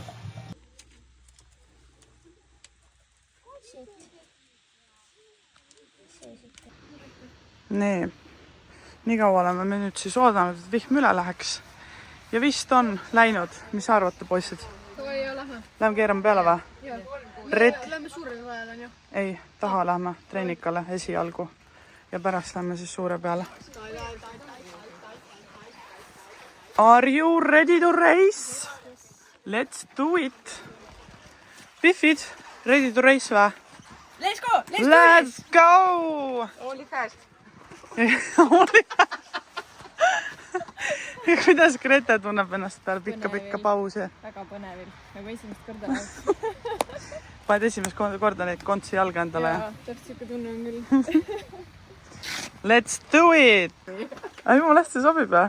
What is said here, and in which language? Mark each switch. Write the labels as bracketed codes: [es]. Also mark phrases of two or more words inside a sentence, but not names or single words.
[et] Nii kaua oleme me nüüd siis oodanud, et vihm üle läheks. Ja vist on läinud. Mis arvate, poissid? Lähme keerame peale või? Lähme suure peale on ju. Ei, taha lähme treenikale esialgu. Ja pärast lähme siis suure peale. [en] Are you ready to race? Let's do it. Biffid, ready to race või? Let's go! Let's go! [et] Oli fast. Kuidas Grete tunneb ennast peale pikka pausi? Väga põnevil, nagu esimest korda läheks. Paned esimest korda neid kontsi jalga endale? Jaa, täpselt siuke tunne on küll. [en] Let's do it! Ai, [et] mu hästi sobib või?